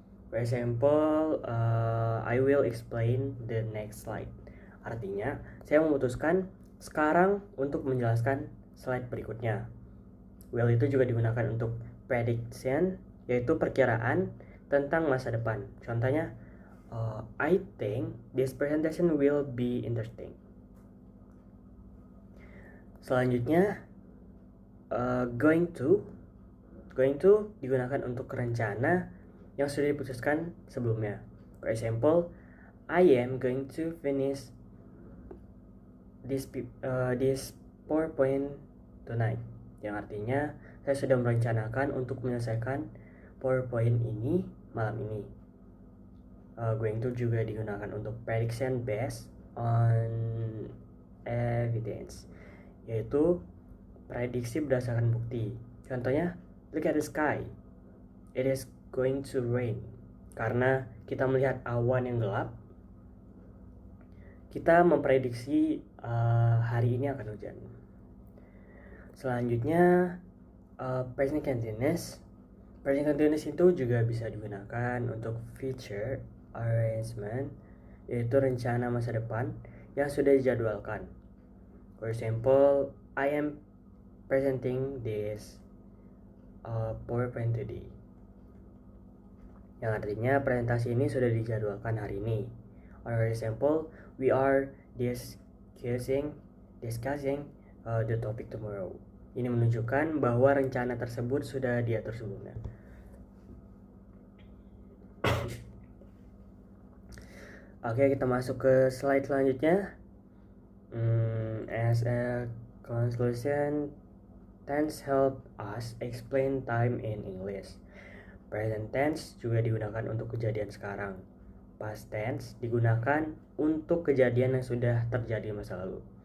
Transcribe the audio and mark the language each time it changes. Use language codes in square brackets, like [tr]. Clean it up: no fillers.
[en] For example, I will explain the next slide. [id] Artinya, saya memutuskan sekarang untuk menjelaskan slide berikutnya. Will itu juga digunakan untuk prediction, yaitu perkiraan tentang masa depan. Contohnya, [en] I think this presentation will be interesting. [id] Selanjutnya, going to digunakan untuk rencana yang sudah diputuskan sebelumnya. [en] For example, I am going to finish this PowerPoint tonight. [id] Yang artinya saya sudah merencanakan untuk menyelesaikan PowerPoint ini malam ini. Going to juga digunakan untuk [en] prediction based on evidence, [id] yaitu prediksi berdasarkan bukti. [en] Contohnya, look at the sky, it is going to rain. [id] Karena kita melihat awan yang gelap, kita memprediksi hari ini akan hujan. Selanjutnya, present continuous. Present continuous itu juga bisa digunakan untuk future arrangement, yaitu rencana masa depan yang sudah dijadwalkan. [en] For example, I am presenting this PowerPoint today. [id] Yang artinya presentasi ini sudah dijadwalkan hari ini. [en] For example, we are discussing the topic tomorrow. [id] Ini menunjukkan bahwa rencana tersebut sudah diatur sebelumnya. Oke, kita masuk ke slide selanjutnya. [en] As a conclusion, tense help us explain time in English. [id] Present tense juga digunakan untuk kejadian sekarang. Past tense digunakan untuk kejadian yang sudah terjadi masa lalu.